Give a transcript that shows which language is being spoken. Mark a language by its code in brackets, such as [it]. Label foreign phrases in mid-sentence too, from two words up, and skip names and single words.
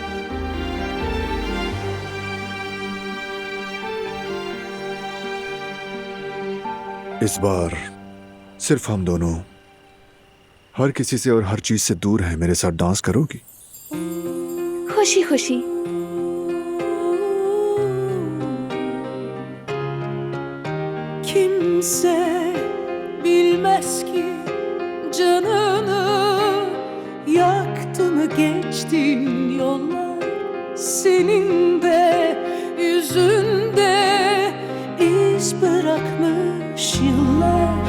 [hi] इस बार सिर्फ हम दोनों, हर किसी से और हर चीज से दूर है। मेरे साथ डांस करोगी? खुशी खुशी। [tr] Kimse bilmez ki canını yaktı mı geçtin yollar, senin de yüzünde iz bırakmış yıllar.